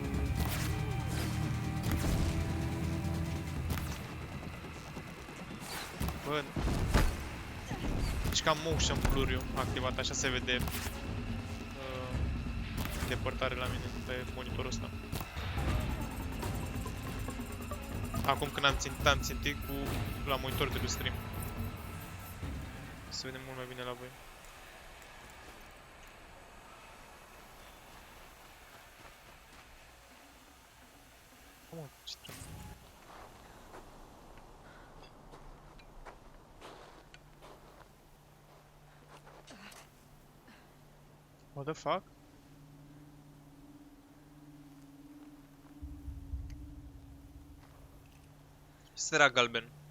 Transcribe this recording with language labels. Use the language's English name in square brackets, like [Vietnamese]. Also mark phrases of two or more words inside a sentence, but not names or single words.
[Romanian] Bă, deci cam [English] motion blur- [Romanian] ul activat, așa se vede depărtare la mine pe monitorul ăsta. Acum când am țintit cu la monitor de stream. Se vede mult mai bine la voi. [English] Come on, [Romanian] ce trebuie? [English] What the fuck? [Romanian] Ce era galben?